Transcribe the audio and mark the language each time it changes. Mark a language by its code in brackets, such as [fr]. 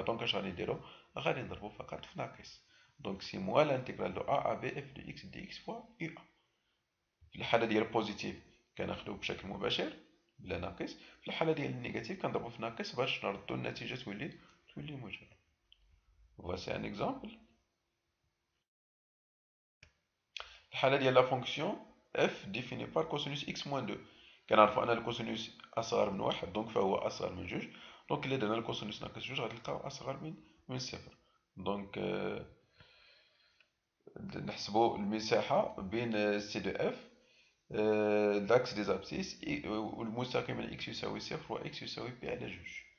[ar] دونك اش غادي نديرو؟ غادي نضربو فقط في ناقص. دونك سي موا الانتيغرال دو ا ا بي اف دو اكس دي اكس فوا يو ا. في الحاله ديال البوزيتيف كناخدوه بشكل مباشر بلا ناقص، في الحاله ديال النيجاتيف كنضربو في ناقص باش نردو النتيجه تولي موجبه. [fr] Voici un exemple. [ar] الحالة ديال لا فونكسيون [fr] f définie par cosinus x moins 2. [ar] كنعرفو أن الكوسينوس أصغر من واحد دونك فهو أصغر من جوج. دونك إلا درنا الكوسينوس ناقص جوج غتلقاو أصغر من صفر. دونك نحسبو المساحة بين سي دو اف لاكس دي زابسيس والمستقيم من x يساوي صفر و x يساوي بي على جوج.